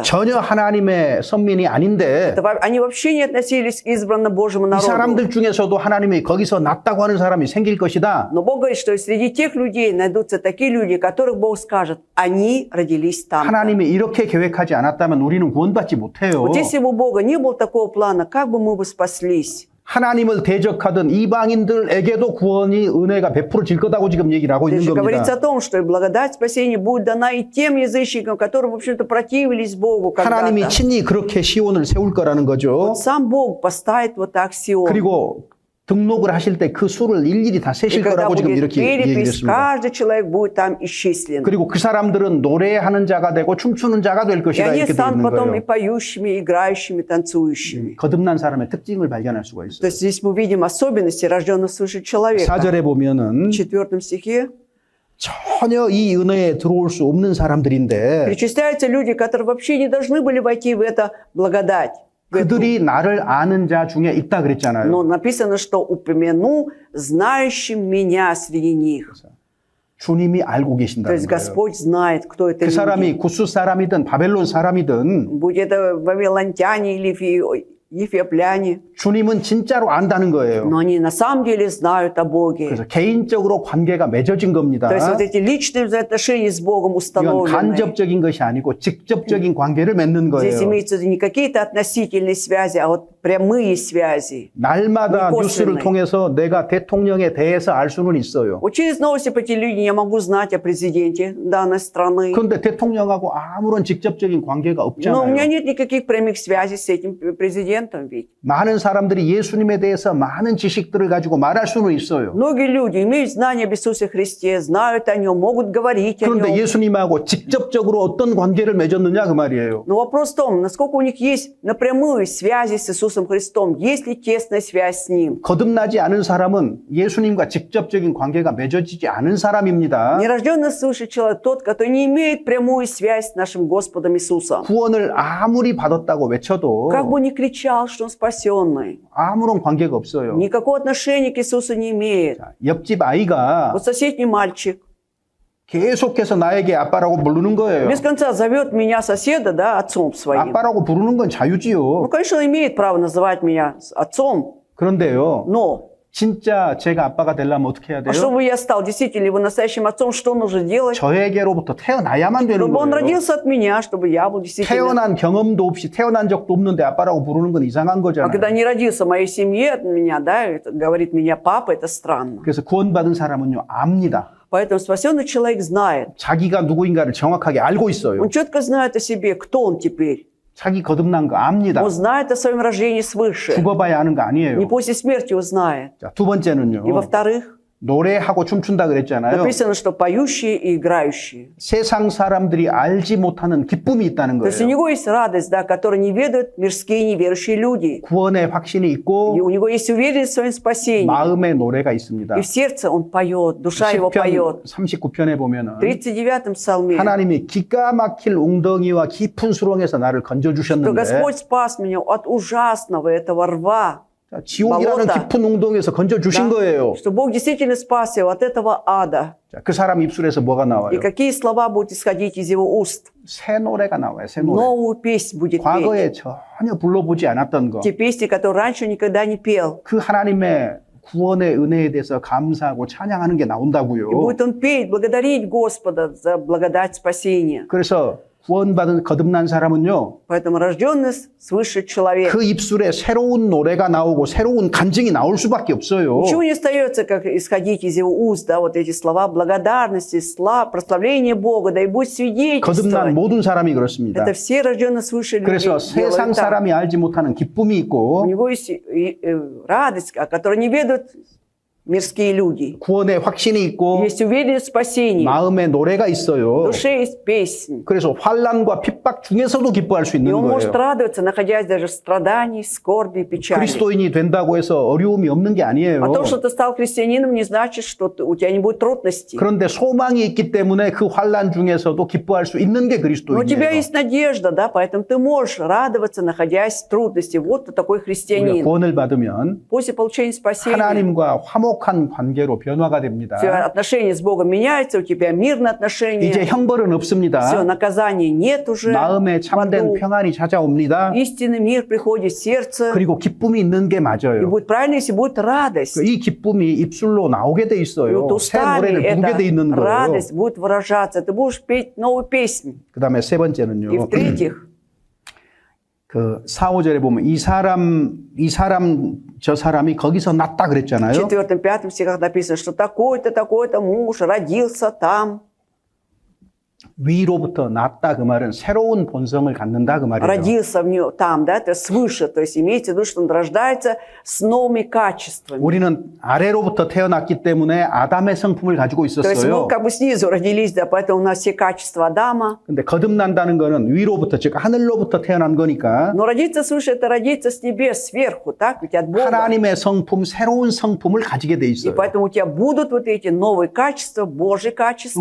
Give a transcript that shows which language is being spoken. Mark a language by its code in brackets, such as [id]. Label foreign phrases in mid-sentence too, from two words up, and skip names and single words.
[ko] 전혀 하나님의 선민이 아닌데 [ru] Они вообще не относились к избранному Божьему [ko] 이 [ru] народу. [ko] 사람들 중에서도 하나님이 거기서 났다고 하는 사람이 생길 것이다. [ru] Но Бог говорит, что среди тех людей найдутся такие люди, которых Бог скажет, они родились там. [ko] 하나님이 이렇게 계획하지 않았다면 우리는 구원받지 못해요. [ru] Вот если бы у Бога не было такого плана, как бы мы бы спаслись? [ko] 하나님을 대적하던 이방인들에게도 구원이 은혜가 베풀어질 거다고 지금 얘기를 하고 있는 [ru] Здесь же говорится [ko] 겁니다. [ru] о том, что и благодать спасения будет дана и тем язычникам, которые, в общем-то, противились Богу [ko] 하나님이 [ru] когда-то. [ko] 친히 그렇게 시온을 세울 거라는 거죠. [ru] Сам Бог поставит вот так Сион. [ko] 그리고 등록을 하실 때 그 수를 일일이 다 [ru] И [ko] 세실 [ru] когда [ko] 거라고 지금 [ru] будет [ko] 이렇게 얘기를 [ru] перепись, [ko] 했습니다. [ru] каждый человек будет там исчислен. [ko] 그리고 그 사람들은 노래하는 자가 되고 춤추는 자가 될 [ru] И [ko] 것이다 [ru] они [ko] 이렇게 되어 [ru] станут [ko] 있는 [ru] потом и [ko] 거예요. [ru] поющими, играющими, танцующими. [ko] 거듭난 사람의 특징을 발견할 수가 [ru] То [ko] 있어요. [ru] есть здесь мы видим особенности рожденного свыше человека. [ko] 4절에 보면은 [ru] В 4 стихе [ko] 전혀 이 은혜에 들어올 수 없는 사람들인데 [ru] перечисляются люди, которые вообще не должны были войти в эту благодать. [ko] 그들이 나를 아는 자 중에 있다 그랬잖아요. [ru] Но написано, что упомяну знающим меня среди них. [ko] 주님이 알고 [ru] То [ko] 계신다는 [ru] есть [ko] 거예요. [ru] Господь знает, кто это [ko] 그 [ru] люди. [ko] 사람이 구스 사람이든 바벨론 사람이든 [ru] Будь это вавилонтяне или ефиопляне. [ko] 주님은 진짜로 안다는 거예요. [ru] Но они на самом деле знают о Боге. [ko] 그래서 개인적으로 관계가 맺어진 겁니다. [ru] То есть вот эти личные взаимоотношения с Богом [ko] 이건 [ru] установлены. [ko] 간접적인 것이 아니고 직접적인 관계를 맺는 [ru] Здесь [ko] 거예요. [ru] имеется в виду не какие-то относительные связи, а вот прямые связи. [ko] 날마다 [ru] не [ko] 뉴스를 [ru] косвенные. [ko] 통해서 내가 대통령에 대해서 알 수는 있어요. [ru] Вот через новости по телевидению я могу знать о президенте данной страны. [ko] 그런데 대통령하고 아무런 직접적인 관계가 [ru] Но у меня [ko] 없잖아요. [ru] нет никаких прямых связей с этим президентом ведь. [ko] 많은 사람들이 예수님에 대해서 많은 지식들을 가지고 말할 수는 있어요. [ru] Многие люди имеют знания об Иисусе Христе, знают о Нем, могут говорить о [ko] 그런데 [ru] Нем. [ko] 예수님하고 직접적으로 어떤 관계를 맺었느냐 그 말이에요. [ru] Но вопрос в том, насколько у них есть напрямую связи с Иисусом Христом, есть ли тесная связь с Ним. [ko] 거듭나지 않은 사람은 예수님과 직접적인 관계가 맺어지지 않은 사람입니다. [ru] Нерожденный свыше человек тот, который не имеет прямую связь с нашим Господом Иисусом. [ko] 구원을 아무리 받았다고 외쳐도 [ru] Как бы ни кричал, что он спасенный, [ko] 아무런 관계가 없어요. [ru] никакого отношения к Иисусу не имеет. [ko] 옆집 아이가 [ru] Вот соседний мальчик [ko] 계속해서 나에게 아빠라고 부르는 거예요. [ru] без конца зовет меня соседа, да, отцом своим. [ko] 아빠라고 부르는 건 자유지요. [ru] Ну, конечно, он имеет право называть меня отцом, [ko] 그런데요, [ru] но [ko] 진짜 제가 아빠가 되려면 어떻게 해야 [ru] а [ko] 돼요? [ru] чтобы я стал действительно его настоящим отцом, что нужно делать? [ko] 저에게로부터 태어나야만 되는 [ru] Чтобы он [ko] 거예요. [ru] родился от меня, чтобы я был действительно... [ko] 태어난 경험도 없이 태어난 적도 없는데 아빠라고 부르는 건 이상한 [ru] А [ko] 거잖아요. [ru] когда не родился в моей семье от меня, да, это говорит меня папа, это странно. [ko] 그래서 구원받은 사람은요, 압니다. [ru] Поэтому спасенный человек знает. [ko] 자기가 누구인가를 정확하게 알고 있어요. [ru] Он четко знает о себе, кто он теперь. [ko] 자기 거듭난 거 압니다. [ru] Он знает о своем рождении свыше. [ko] 죽어봐야 아는 거 아니에요. [ru] Не после смерти узнает. [ko] 자, 두 번째는요. [ru] И во-вторых, [ko] 노래하고 춤춘다 그랬잖아요. [ru] написано, что поющие и играющие. [ko] 세상 사람들이 알지 못하는 기쁨이 있다는 [ru] То есть у [ko] 거예요. [ru] него есть радость, да, которую не ведают мирские неверующие люди. [ko] 구원의 확신이 [ru] И [ko] 있고 [ru] у него есть уверенность в своем спасении. [ko] 마음의 노래가 있습니다. [ru] И в сердце он поет, душа его поет. [ko] 39편에 보면은 [ru] В 39-м псалме, [ko] 하나님이 기가 막힐 웅덩이와 깊은 수렁에서 나를 [ru] что [ko] 건져주셨는데 [ru] Господь спас меня от ужасного этого рва, [ko] 자, 지옥이라는 [ru] болото. [ko] 깊은 웅덩이에서 건져주신 [ru] Да. [ko] 거예요. [ru] что Бог действительно спас его от этого ада. [ko] 자, 그 사람 입술에서 뭐가 [ru] И [ko] 나와요? [ru] какие слова будут исходить из его уст? [ko] 새 노래가 나와요. 새 노래. [ru] Новую песнь будет петь. [ko] 과거에 전혀 불러보지 않았던 거. [ru] Те песни, которые раньше никогда не пел. [ko] 그 하나님의 구원의 은혜에 대해서 감사하고 찬양하는 게 [ru] И [ko] 나온다고요. [ru] будет он петь, благодарить Господа за благодать спасения. [ko] 그래서 구원받은 거듭난 사람은요. [ru] Поэтому рожденный свыше человек. [ko] 그 입술에 새로운 노래가 나오고 새로운 간증이 나올 수밖에 없어요. [ru] Ничего не остается, как исходить из его уст, да, вот эти слова благодарности, прославления Бога, да и будет [ko] 거듭난 [ru] свидетельствовать. [ko] 모든 사람이 그렇습니다. [ru] Это все рожденные свыше люди [ko] 그래서 세상 [ru] делают так. [ko] 사람이 알지 못하는 기쁨이 [ru] У [ko] 있고 [ru] него есть радость, о которой не ведут мирские люди. [ko] 구원의 확신이 있고 [ru] Есть уверенность в спасении. [ko] 마음의 노래가 [ru] В [ko] 있어요. [ru] душе есть песнь. [ko] 그래서 환난과 핍박 중에서도 기뻐할 수 [ru] И [ko] 있는 [ru] он может [ko] 거예요. [ru] радоваться, находясь даже в страдании, скорби, печали. [ko] 그리스도인이 된다고 해서 어려움이 없는 게 아니에요. [ru] А то, что ты стал христианином, не значит, что у тебя не будет трудностей. [ko] 그런데 소망이 있기 때문에 그 환난 중에서도 기뻐할 수 있는 게 [ru] Но у тебя [ko] 그리스도인이에요. [ru] есть надежда, да, поэтому ты можешь радоваться, находясь в трудности. Вот ты такой [ko] 우리가 [ru] христианин. [ko] 구원을 받으면 [ru] После получения спасения [ko] 하나님과 화목한 관계로 변화가 됩니다. [ru] Все отношения с Богом меняются, у тебя мирные отношения. [ko] 이제 형벌은 [ru] Все, [ko] 없습니다. [ru] наказания нет уже. [ko] 마음에 [ru] в [ko] 참된 [ru] аду. [ko] 평안이 찾아옵니다. [ru] Истинный мир приходит в сердце. [ko] 그리고 기쁨이 있는 게 [ru] И [ko] 맞아요. [ru] будет правильно, если будет радость. [ko] 이 기쁨이 입술로 나오게 돼 [ru] И [ko] 있어요. [ru] вот [ko] 새 [ru] устами [ko] 노래를 부르게 돼 [ru] эта [ko] 있는 거예요. [ru] радость будет выражаться. Ты будешь петь новую песню. [ko] 그 다음에 세 [ru] И [ko] 번째는요. [ru] в-третьих, [ko] 그 4, 5절에 보면 이 사람 저 사람이 거기서 났다 [ru] в [ko] 그랬잖아요. [ru] 4-5 стихах написано, что такой-то муж родился там. [ko] 위로부터 났다 그 말은 새로운 본성을 갖는다 그 말이에요. [ru] Родился в нем там, да, это свыше. То есть имеется в виду, что он рождается с новыми качествами. [ko] 우리는 아래로부터 태어났기 때문에 아담의 성품을 가지고 [ru] То есть мы [ko] 있었어요. [ru] как бы снизу родились, да, поэтому у нас все качества Адама. [ko] 근데 거듭난다는 거는 위로부터 즉 하늘로부터 태어난 거니까 [ru] Но родиться свыше, это родиться с небес, сверху, так? Ведь от Бога. [ko] 하나님의 성품, 새로운 성품을 가지게 돼 [ru] И [ko] 있어요. [ru] поэтому у тебя будут вот эти новые качества, Божьи качества.